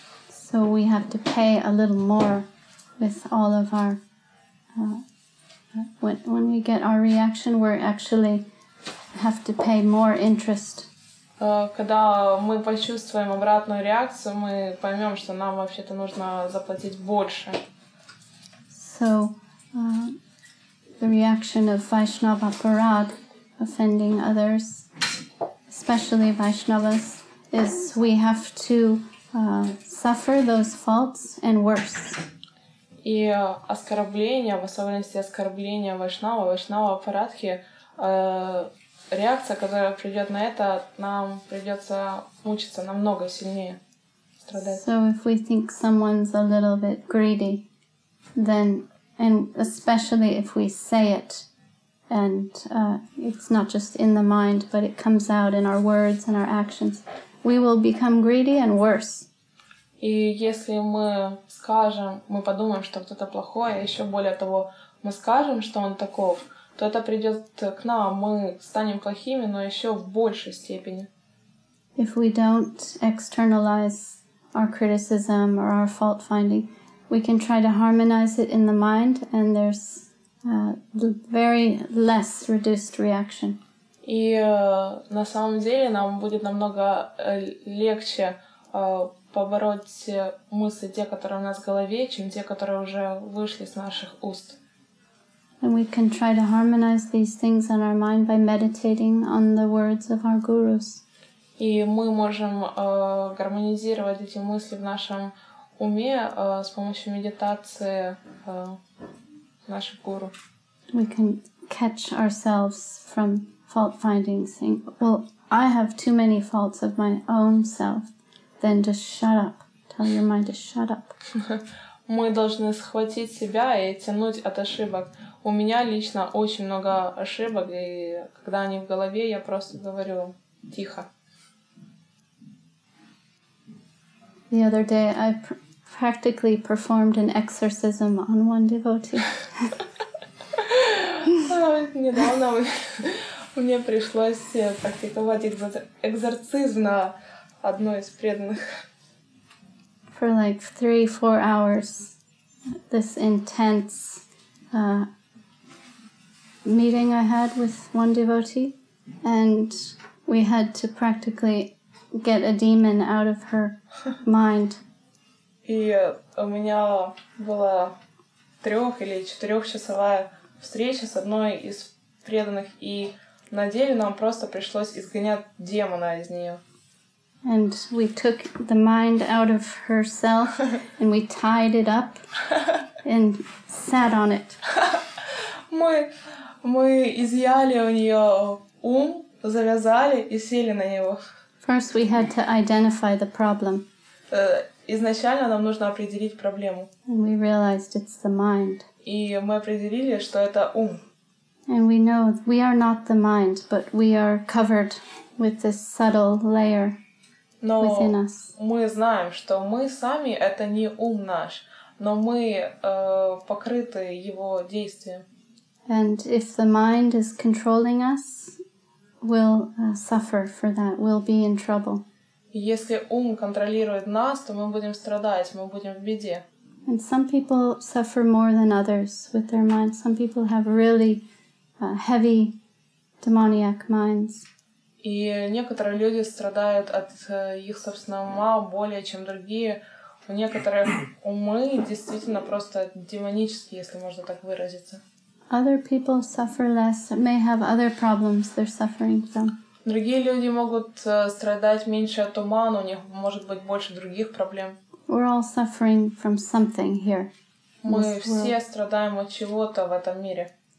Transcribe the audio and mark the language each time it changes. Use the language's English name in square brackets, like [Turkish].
[English] So we have to pay a little more with all of our... when we get our reaction, we're actually have to pay more interest. [Russian] Когда мы почувствуем обратную реакцию, мы поймем, что нам вообще-то нужно заплатить больше. [English] So, the reaction of Vaishnava Parad, offending others, especially Vaishnavas, is we have to suffer those faults and worse. [Russian] И оскорбление, в особенности оскорбление Вайшнава Парадхи, реакция, которая придет на это, нам придется мучиться намного сильнее, страдать. [English] So if we think someone's a little bit greedy, then, and especially if we say it, and it's not just in the mind, but it comes out in our words and our actions, we will become greedy and worse. [Russian] И если мы скажем, мы подумаем, что кто-то плохой, а еще более того, мы скажем, что он таков, то это придет к нам, мы станем плохими, но еще в большей степени. [English] If we don't externalize our criticism or our fault finding, we can try to harmonize it in the mind, and there's very less reduced reaction. [Russian] И на самом деле нам будет намного легче побороть мысли, те, которые у нас в голове, чем те, которые уже вышли с наших уст. [English] And we can try to harmonize these things in our mind by meditating on the words of our gurus. [Russian] И мы можем гармонизировать эти мысли в нашем уме с помощью медитации наших гуру. [English] We can catch ourselves from fault finding, saying, well, I have too many faults of my own self. Then just shut up. Tell your mind to shut up. [Russian] Мы должны схватить себя и тянуть от ошибок. У меня лично очень много ошибок, и когда они в голове, я просто говорю тихо. [English] The other day, I practically performed an exorcism on one devotee. [Russian] Недавно Мне пришлось практиковать экзорцизм на одной из преданных. [English] For like 3-4 hours, this intense meeting I had with one devotee, and we had to practically get a demon out of her mind. [Russian] И у меня была 3- или 4-часовая встреча с одной из преданных, и на деле нам просто пришлось изгонять демона из нее. [English] And we took the mind out of herself and we tied it up and sat on it. [Russian] Мы изъяли у нее ум, завязали и сели на него. [English] First we had to identify the problem. [Russian] Изначально нам нужно определить проблему. [English] And we realized it's the mind. [Russian] И мы определили, что это ум. [English] And we know we are not the mind, but we are covered with this subtle layer within us. [Russian] Но мы знаем, что мы сами — это не ум наш, но мы покрыты его действием. [English] And if the mind is controlling us, we'll suffer for that. We'll be in trouble. [Russian] И если ум контролирует нас, то мы будем страдать, мы будем в беде. [English] And some people suffer more than others with their mind. Some people have really heavy demoniac minds. [Russian] И некоторые люди страдают от их собственного ума более, чем другие. У некоторых умы действительно просто демонические, если можно так выразиться. [English] Other people suffer less, may have other problems they're suffering from. [Russian] Другие люди могут страдать меньше от ума, но у них может быть больше других проблем. [English] We're all suffering from something here. [Russian] Мы все страдаем от чего-то в этом мире.